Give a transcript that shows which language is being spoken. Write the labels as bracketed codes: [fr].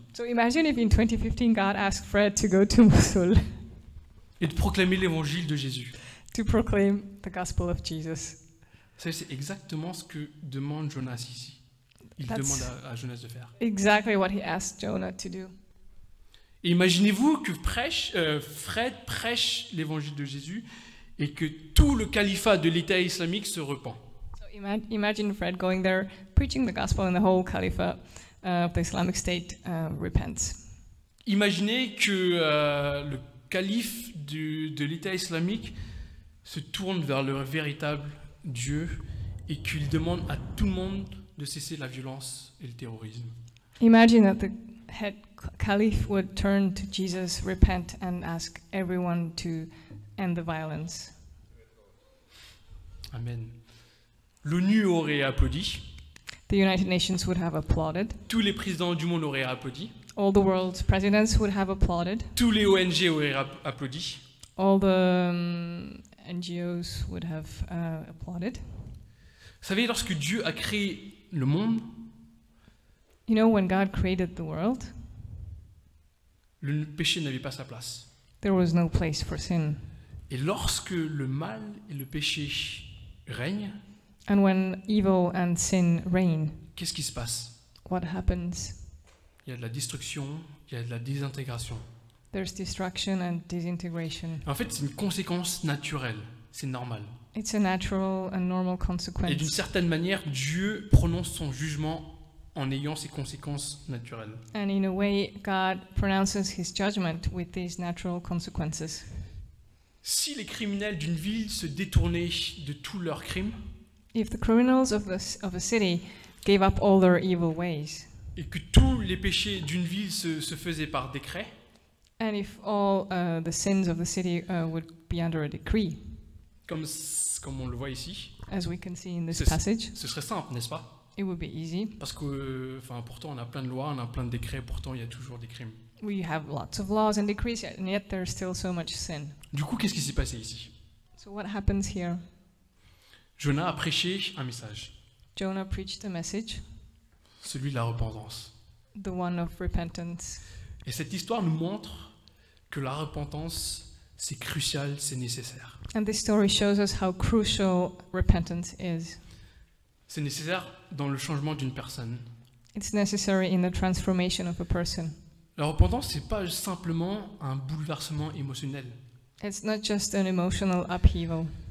[en] So imagine if in 2015 God asked Fred to go to Mosul [fr] et de proclamer l'évangile de Jésus. [en] to proclaim the gospel of Jesus. [fr] Ça, c'est exactement ce que demande Jonas ici. Il [en] That's- [fr] demande à Jonas de faire. [en] Exactly what he asked Jonah to do. [fr] Et imaginez-vous que Fred prêche l'évangile de Jésus et que tout le califat de l'État islamique se repent. [en] So imagine Fred going there, preaching the gospel, and the whole caliphate of the Islamic State repents. [fr] Imaginez que le calife de l'État islamique se tourne vers le véritable Dieu et qu'il demande à tout le monde de cesser la violence et le terrorisme. [en] Imagine that the head caliph would turn to Jesus, repent, and ask everyone to end the violence. [fr] Amen. L'ONU aurait applaudi, [en] The United Nations would have applauded. [fr] tous les présidents du monde auraient applaudi, [en] All the world's presidents would have applauded. [fr] tous les ONG auraient applaudi. [en] All the NGOs would have applauded. [fr] Vous savez, lorsque Dieu a créé le monde, [en] You know, when God created the world, [fr] le péché n'avait pas sa place. [en] there was no place for sin. [fr] Et lorsque le mal et le péché règnent, [en] And when evil and sin reign, [fr] qu'est-ce qui se passe? [en] what happens? [fr] Il y a de la destruction, il y a de la désintégration. [en] There's destruction and disintegration. [fr] En fait, c'est une conséquence naturelle, c'est normal. [en] It's a natural and normal [fr] Et d'une [en] consequence. [fr] certaine manière, Dieu prononce son jugement en ayant ces conséquences naturelles. [en] And in a way, God pronounces his judgment with these natural consequences. [fr] Si les criminels d'une ville se détournaient de tous leurs crimes [en] If the criminals of a city gave up all their evil ways, [fr] et que tous les péchés d'une ville se faisaient par décret, [en] and if all the sins of the city would be under a decree, [fr] comme on le voit ici, [en] as we can see in this [fr] C'est- [en] passage, [fr] ce serait simple, n'est-ce pas? [en] it would be easy. [fr] Parce que, pourtant, on a plein de lois, on a plein de décrets, pourtant, il y a toujours des crimes. [en] We have lots of laws and decrees, and yet there's still so much sin. [fr] Du coup, qu'est-ce qui s'est passé ici? [en] So what happens here? [fr] Jonas a prêché un message, [en] Jonah preached a message, [fr] celui de la repentance. [en] the one of repentance. [fr] Et cette histoire nous montre que la repentance, c'est crucial, c'est nécessaire. [en] And this story shows us how crucial repentance is. [fr] C'est nécessaire dans le changement d'une personne. [en] It's necessary in the transformation of a person. [fr] La repentance, c'est pas simplement un bouleversement émotionnel. [en] It's not just an emotional upheaval.